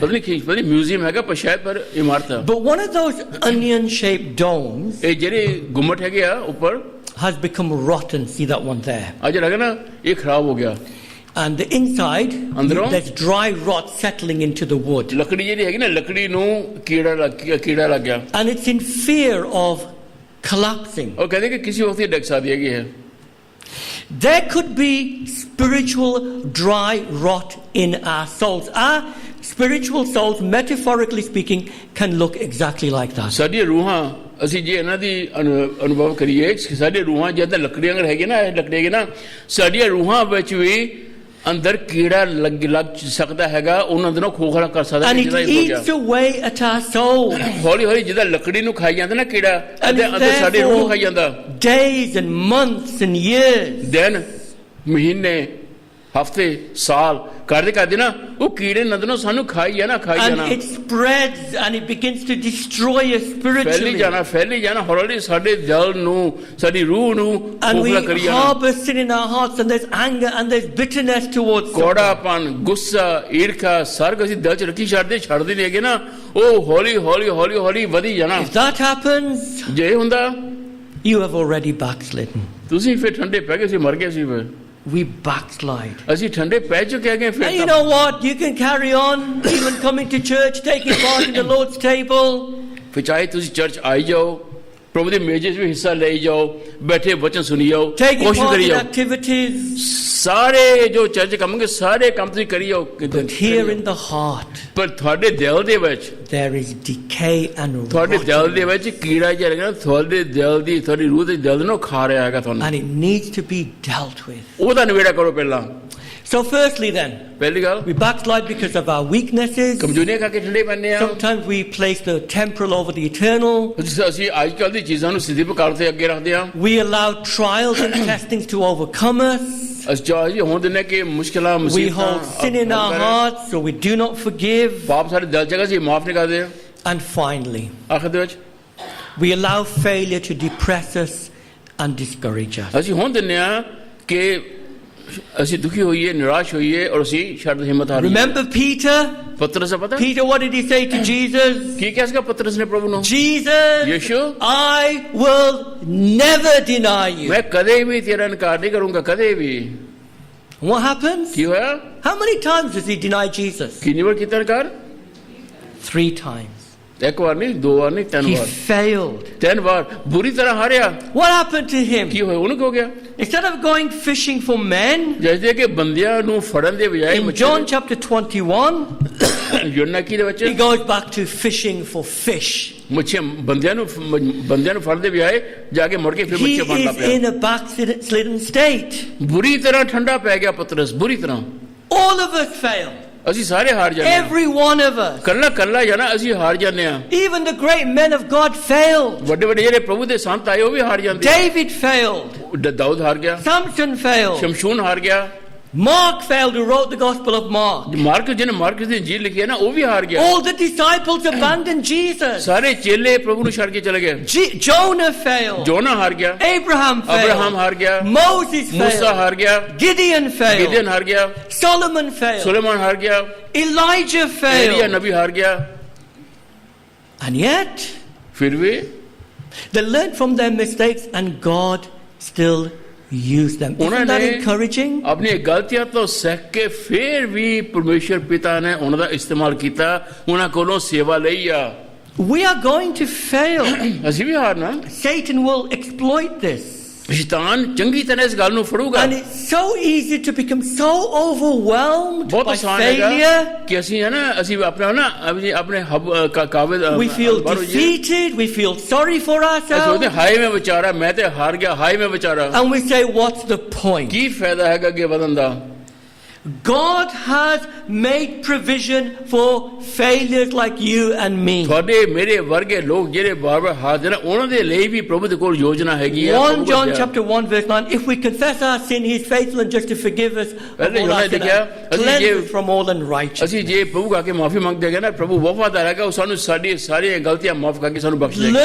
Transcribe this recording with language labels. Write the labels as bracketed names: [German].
[Punjabi] ਪਤਾ ਨਹੀਂ ਮਿਊਜ਼ੀਅਮ ਹੈਗਾ ਪਰ ਸ਼ਾਇਦ ਪਰ ਇਮਾਰਤ ਹੈ। [English] But one of those onion-shaped domes [Punjabi] ਇਹ ਜਿਹੜੇ ਗੁੰਮਟ ਹੈਗੇ ਆ ਉੱਪਰ [English] has become rotten. See that one there? [Punjabi] ਅੱਜ ਲੱਗਾ ਨਾ ਇਹ ਖਰਾਬ ਹੋ ਗਿਆ। [English] And the inside, [Punjabi] ਅੰਦਰੋਂ [English] there's dry rot settling into the wood. [Punjabi] ਲੱਕੜੀ ਜਿਹੜੀ ਹੈਗੀ ਨਾ ਲੱਕੜੀ ਨੂੰ ਕੀੜਾ ਲੱਗ ਗਿਆ। [English] And it's in fear of collapsing. [Punjabi] ਉਹ ਕਹਿੰਦੇ ਕਿ ਕਿਸੇ ਵਕਤ ਇਹ ਡਿੱਗ ਸਕਦੀ ਹੈਗੀ ਹੈ। [English] There could be spiritual dry rot in our souls. Our spiritual souls, metaphorically speaking, can look exactly like that. [Punjabi] ਸਾਡੀਆਂ ਰੂਹਾਂ ਅਸੀਂ ਜੇ ਇਹਨਾਂ ਦੀ ਅਨੁਭਵ ਕਰੀਏ ਸਾਡੇ ਰੂਹਾਂ ਜਿੱਦਾਂ ਲੱਕੜੀਆਂ ਹੈਗੀਆਂ ਨਾ ਇਹ ਲੱਕੜੀ ਹੈਗੀ ਨਾ ਸਾਡੀਆਂ ਰੂਹਾਂ ਵਿੱਚ ਵੀ ਅੰਦਰ ਕੀੜਾ ਲੱਗ ਸਕਦਾ ਹੈਗਾ ਉਹਨਾਂ ਦੇ ਨਾਲ ਖੋਖਲਾ ਕਰ ਸਕਦਾ [English] And it eats away at our soul. [Punjabi] ਹੌਲੀ ਹੌਲੀ ਜਿੱਦਾਂ ਲੱਕੜੀ ਨੂੰ ਖਾਈ ਜਾਂਦਾ ਨਾ ਕੀੜਾ ਅੰਦਰ ਸਾਡੀ ਰੂਹ ਨੂੰ ਖਾਈ ਜਾਂਦਾ। [English] Days and months and years. [Punjabi] ਦਿਨ ਮਹੀਨੇ ਹਫ਼ਤੇ ਸਾਲ ਕਰਦੇ ਨਾ ਉਹ ਕੀੜੇ ਨੰਦਨੋਂ ਸਾਨੂੰ ਖਾਈ ਜਾਣਾ [English] And it spreads and it begins to destroy us spiritually. [Punjabi] ਫੈਲੀ ਜਾਣਾ ਹੌਲੀ ਸਾਡੇ ਦਿਲ ਨੂੰ ਸਾਡੀ ਰੂਹ ਨੂੰ [English] And we [Punjabi] ਖੋਖਲਾ ਕਰੀ ਜਾਣਾ। [English] harbor sin in our hearts and there's anger and there's bitterness towards someone. [Punjabi] ਕੋੜਾਪਨ ਗੁੱਸਾ ਈਰਖਾ ਸਾਰਾ ਕੁਝ ਦਿਲ ਚ ਰੱਖੀ ਛੱਡਦੇ ਨਹੀਂ ਹੈਗੇ ਨਾ ਉਹ ਹੌਲੀ ਵਧੀ ਜਾਣਾ। [English] If that happens, [Punjabi] ਜੇ ਹੁੰਦਾ [English] you have already backslidden. [Punjabi] ਤੁਸੀਂ ਫਿਰ ਠੰਡੇ ਪੈ ਗਏ ਸੀ ਮਰ ਗਏ ਸੀ ਫਿਰ। [English] We backslide. [Punjabi] ਅਸੀਂ ਠੰਡੇ ਪੈ ਚੁੱਕੇ ਹੈਗੇ ਫਿਰ। [English] And you know what? You can carry on, even coming to church, taking part in the Lord's table. [Punjabi] ਫਿਰ ਚਾਹੇ ਤੁਸੀਂ ਚਰਚ ਆਈ ਜਾਓ ਪ੍ਰਭੂ ਦੇ ਮੇਜ ਵਿੱਚ ਵੀ ਹਿੱਸਾ ਲਈ ਜਾਓ ਬੈਠੇ ਵਚਨ ਸੁਣੀ ਜਾਓ [English] Taking [Punjabi] ਕੋਸ਼ਿਸ਼ [English] part [Punjabi] ਕਰੀ [English] in [Punjabi] ਜਾਓ [English] activities. [Punjabi] ਸਾਰੇ ਜੋ ਚਰਚ ਕੰਮਗੇ ਸਾਰੇ ਕੰਮ ਤੁਸੀਂ ਕਰੀ ਜਾਓ। [English] But here in the heart, [Punjabi] ਪਰ ਤੁਹਾਡੇ ਦਿਲ ਦੇ ਵਿੱਚ [English] there is decay and [Punjabi] ਤੁਹਾਡੇ [English] rot. [Punjabi] ਦਿਲ ਦੇ ਵਿੱਚ ਕੀੜਾ ਜਿਹਾ ਲੱਗਣਾ ਤੁਹਾਡੇ ਦਿਲ ਦੀ ਤੁਹਾਡੀ ਰੂਹ ਦੇ ਦਿਲ ਨੂੰ ਖਾ ਰਿਹਾ ਹੈਗਾ ਤੁਹਾਨੂੰ। [English] And it needs to be dealt with. [Punjabi] ਉਹਦਾ ਨਿਬੇੜਾ ਕਰੋ ਪਹਿਲਾਂ। [English] So firstly then, [Punjabi] ਪਹਿਲੀ ਗੱਲ [English] we backslide because of our weaknesses. [Punjabi] ਕਮਜ਼ੋਰੀਆਂ ਕਰਕੇ ਠੰਡੇ ਪੈਂਦੇ ਆ। [English] Sometimes we place the temporal over the eternal. [Punjabi] ਅਸੀਂ ਅੱਜ ਕੱਲ੍ਹ ਦੀ ਚੀਜ਼ਾਂ ਨੂੰ ਸਿੱਧੀ ਪ੍ਰਕਾਰ ਤੇ ਅੱਗੇ ਰੱਖਦੇ ਆ। [English] We allow trials and testings to overcome us. [Punjabi] ਅਸੀਂ ਹੋਣ ਦਿੰਦੇ ਕਿ ਮੁਸ਼ਕਿਲਾਂ [English] We [Punjabi] ਮੁਸੀਬਤਾਂ [English] hold sin in our hearts, so we do not forgive. [Punjabi] ਪਾਪ ਸਾਡੇ ਦਿਲ ਚ ਹੈਗਾ ਸੀ ਮਾਫ ਨਹੀਂ ਕਰਦੇ। [English] And finally, [Punjabi] ਆਖਰ ਦੇ ਵਿੱਚ [English] we allow failure to depress us and discourage us. [Punjabi] ਅਸੀਂ ਹੋਣ ਦਿੰਦੇ ਆ ਕਿ ਅਸੀਂ ਦੁਖੀ ਹੋਈਏ ਨਿਰਾਸ਼ ਹੋਈਏ ਔਰ ਅਸੀਂ ਛੱਡ ਹਿੰਮਤ ਹਾਰੀਏ। [English] Remember Peter? [Punjabi] ਪਤਰਸ ਦਾ ਪਤਾ [English] Peter, what did he say to Jesus? [Punjabi] ਕੀ ਕਿਹਾ ਸੀਗਾ ਪਤਰਸ ਨੇ ਪ੍ਰਭੂ ਨੂੰ? [English] Jesus, [Punjabi] ਯਿਸੂ [English] I will never deny you. [Punjabi] ਮੈਂ ਕਦੇ ਵੀ ਤੇਰਾ ਇਨਕਾਰ ਨਹੀਂ ਕਰੂੰਗਾ ਕਦੇ ਵੀ। [English] What happens? [Punjabi] ਕੀ ਹੋਇਆ? [English] How many times does he deny Jesus? [Punjabi] ਕਿੰਨੀ ਵਾਰ ਕੀਤਾ ਇਨਕਾਰ? [English] 3 times. [Punjabi] ਇੱਕ ਵਾਰ ਨਹੀਂ ਦੋ ਵਾਰ ਨਹੀਂ ਤਿੰਨ [English] He [Punjabi] ਵਾਰ। [English] failed. [Punjabi] 3 ਵਾਰ ਬੁਰੀ ਤਰ੍ਹਾਂ ਹਾਰਿਆ। [English] What happened to him? [Punjabi] ਕੀ ਹੋਇਆ ਉਹਨੂੰ? ਕੀ ਹੋ ਗਿਆ? [English] Instead of going fishing for men, [Punjabi] ਜੈਸੇ ਕਿ ਬੰਦਿਆਂ ਨੂੰ ਫੜਨ ਦੇ ਬਜਾਏ [English] in John chapter 21, [Punjabi] ਯੋਹਨਾ ਕੀ ਦੇ ਵਿੱਚ [English] he goes back to fishing for fish. [Punjabi] ਮੱਛੀਆਂ ਬੰਦਿਆਂ ਨੂੰ ਫੜਨ ਦੇ ਬਜਾਏ ਜਾ ਕੇ ਮੁੜ ਕੇ ਫਿਰ [English] He [Punjabi] ਮੱਛੀਆਂ ਫੜਨ ਲੱਗ [English] is [Punjabi] ਪਿਆ। [English] in a backslidden state. [Punjabi] ਬੁਰੀ ਤਰ੍ਹਾਂ ਠੰਡਾ ਪੈ ਗਿਆ ਪਤਰਸ ਬੁਰੀ ਤਰ੍ਹਾਂ। [English] All of us fail. [Punjabi] ਅਸੀਂ ਸਾਰੇ ਹਾਰ ਜਾਂਦੇ ਹਾਂ। [English] Every one of us. [Punjabi] ਕੱਲਾ ਜਾਣਾ ਅਸੀਂ ਹਾਰ ਜਾਂਦੇ ਹਾਂ। [English] Even the great men of God failed. [Punjabi] ਵੱਡੇ ਜਿਹੜੇ ਪ੍ਰਭੂ ਦੇ ਸੰਤ ਆਏ ਉਹ ਵੀ ਹਾਰ ਜਾਂਦੇ। [English] David failed. [Punjabi] ਦਾਊਦ ਹਾਰ ਗਿਆ। [English] Samson failed. [Punjabi] ਸ਼ਮਸ਼ੂਨ ਹਾਰ ਗਿਆ। [English] Mark failed, who wrote the Gospel of Mark. [Punjabi] Mark ਜਿਹਨੇ ਮਾਰਕ ਦੀ ਇੰਜੀਲ ਲਿਖੀ ਹੈ ਨਾ ਉਹ ਵੀ ਹਾਰ ਗਿਆ। [English] All the disciples abandoned Jesus. [Punjabi] ਸਾਰੇ ਚੇਲੇ ਪ੍ਰਭੂ ਨੂੰ ਛੱਡ ਕੇ ਚਲੇ ਗਏ। [English] Jonah failed. [Punjabi] ਜੋਨਾ ਹਾਰ ਗਿਆ। [English] Abraham [Punjabi] Abraham [English] failed. [Punjabi] ਹਾਰ ਗਿਆ। [English] Moses [Punjabi] ਮੂਸਾ [English] failed. [Punjabi] ਹਾਰ ਗਿਆ। [English] Gideon failed. [Punjabi] ਗਿਦਿਅਨ ਹਾਰ ਗਿਆ। [English] Solomon failed. [Punjabi] ਸੁਲੇਮਾਨ ਹਾਰ ਗਿਆ। [English] Elijah [Punjabi] ਏਲੀਆ [English] failed. [Punjabi] ਨਬੀ ਹਾਰ ਗਿਆ। [English] And yet, [Punjabi] ਫਿਰ ਵੀ [English] they learned from their mistakes and God still used them. Isn't that encouraging? [Punjabi] ਆਪਣੀ ਗਲਤੀਆਂ ਤੋਂ ਸਿੱਖ ਕੇ ਫਿਰ ਵੀ ਪਰਮੇਸ਼ਰ ਪਿਤਾ ਨੇ ਉਹਨਾਂ ਦਾ ਇਸਤੇਮਾਲ ਕੀਤਾ ਉਹਨਾਂ ਕੋਲੋਂ ਸੇਵਾ ਲਈ ਆ। [English] We are going to fail. [Punjabi] ਅਸੀਂ ਵੀ ਹਾਰਨਾ। [English] Satan will exploit this. [Punjabi] ਸ਼ੈਤਾਨ ਚੰਗੀ ਤਰ੍ਹਾਂ ਇਸ ਗੱਲ ਨੂੰ ਫੜੂਗਾ। [English] And it's so easy to become so overwhelmed [Punjabi] ਬਹੁਤ [English] by [Punjabi] ਆਸਾਨ ਹੈਗਾ [English] failure. [Punjabi] ਕਿ ਅਸੀਂ ਹੈ ਨਾ ਅਸੀਂ ਆਪਣੇ ਕਾਬਿਲ [English] We feel defeated. We feel sorry for ourselves. [Punjabi] ਹਾਏ ਮੈਂ ਵਿਚਾਰਾ ਮੈਂ ਤੇ ਹਾਰ ਗਿਆ ਹਾਏ ਮੈਂ ਵਿਚਾਰਾ। [English] And we say, what's the point? [Punjabi] ਕੀ ਫਾਇਦਾ ਹੈਗਾ ਅੱਗੇ ਵਧਣ ਦਾ? [English] God has made provision for failures like you and me. [Punjabi] ਤੁਹਾਡੇ ਮੇਰੇ ਵਰਗੇ ਲੋਕ ਜਿਹੜੇ ਬਾਰ-ਬਾਰ ਹਾਰ ਨੇ ਉਹਨਾਂ ਦੇ ਲਈ ਵੀ ਪ੍ਰਭੂ ਦੇ ਕੋਲ ਯੋਜਨਾ ਹੈਗੀ ਹੈ [English] 1 John chapter 1 verse 9, if we confess our sin, he is faithful and just to forgive us of all our sin and cleanse us from all unrighteousness. [Punjabi] ਅਸੀਂ ਜੇ ਪ੍ਰਭੂ ਆ ਕੇ ਮਾਫੀ ਮੰਗਦੇ ਹੈਗੇ ਨਾ ਪ੍ਰਭੂ ਵਫਾਦਾਰ ਹੈਗਾ ਉਹ ਸਾਨੂੰ ਸਾਡੀ ਸਾਰੀਆਂ ਗਲਤੀਆਂ ਮਾਫ ਕਰਕੇ ਸਾਨੂੰ ਬਖਸ਼ ਦੇਗਾ